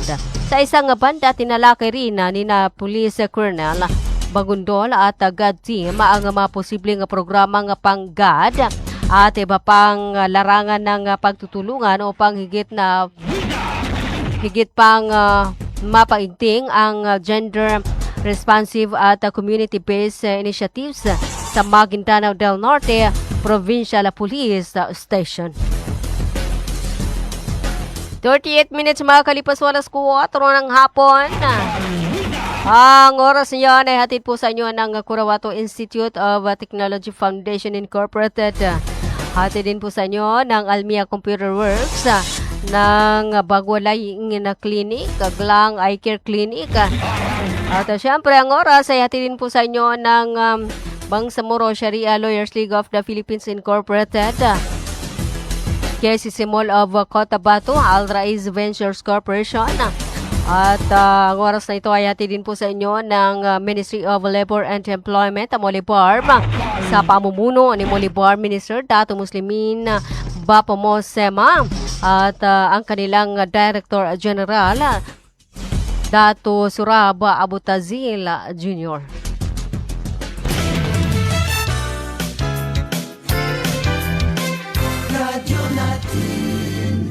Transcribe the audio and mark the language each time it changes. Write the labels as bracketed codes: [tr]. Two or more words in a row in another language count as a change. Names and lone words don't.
[tl] Sa isang banda, tinalakay rin ni Police Colonel Bagundol at GAD team ang mga posibleng programang pang-GAD at iba pang larangan ng pagtutulungan upang higit pang mapaigting ang [en] gender responsive [tl] at [en] community-based initiatives [tl] sa Maguindanao del Norte Provincial Police Station. 38 minutes makakalipas alas 4 ng hapon. Ang oras niyan ay hatid po sa inyo ng Curawato Institute of Technology Foundation Incorporated. Hatid din po sa inyo ng Almia Computer Works, ng Bagwalaing na Clinic, Glang Eye Care Clinic. At syempre, ang oras ay hatid din po sa inyo ng Bangsamoro Sharia Lawyers League of the Philippines Incorporated, KCC Mall of Cotabato, Al Raiz Ventures Corporation. At ang oras na ito ay hatid din po sa inyo ng Ministry of Labor and Employment, Molibarm, sa pamumuno ni Molibarm Minister Dato Muslimin Bapamos Sema at ang kanilang Director General Dato Suraba Abutazil Jr. Radyo natin.